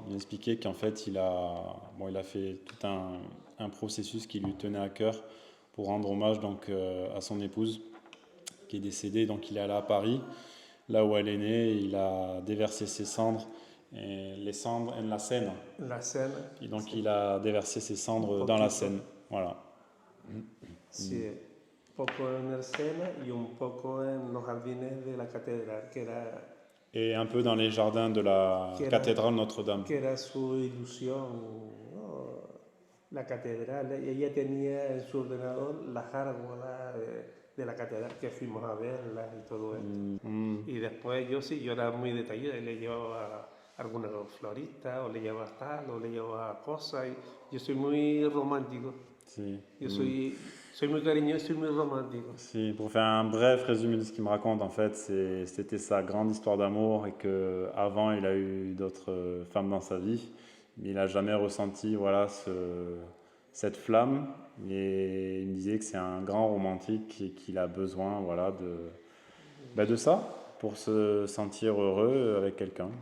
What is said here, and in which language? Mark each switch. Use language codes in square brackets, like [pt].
[fr] Il m'expliquait qu'en fait, il a fait tout un processus qui lui tenait à cœur pour rendre hommage donc, à son épouse qui est décédée. Donc, il est allé à Paris, là où elle est née. Il a déversé ses cendres, et les cendres en la Seine. La Seine. Et donc, il a déversé ses cendres dans la Seine. Voilà. [es] Sí. Poco en el Sena y un poco en los jardines de la catedral, que era... [fr] Et un peu dans les jardins de la cathédrale Notre-Dame. [es] Que era su ilusión, ¿no? La catedral. Ella tenía en su ordenador las árbolas de la catedral, que fuimos a verlas y todo esto. Y después yo era muy detallado, le llevaba algunas floristas, o le llevaba tal, o le llevaba cosas. Y yo soy muy romántico. Si. Yo soy muy cariñoso, soy muy romántico. [fr] Si, pour faire un bref résumé de ce qu'il me raconte, en fait, c'était sa grande histoire d'amour et qu'avant, il a eu d'autres femmes dans sa vie, mais il n'a jamais ressenti voilà, cette flamme. Et il me disait que c'est un grand romantique et qu'il a besoin voilà, de ça pour se sentir heureux avec quelqu'un.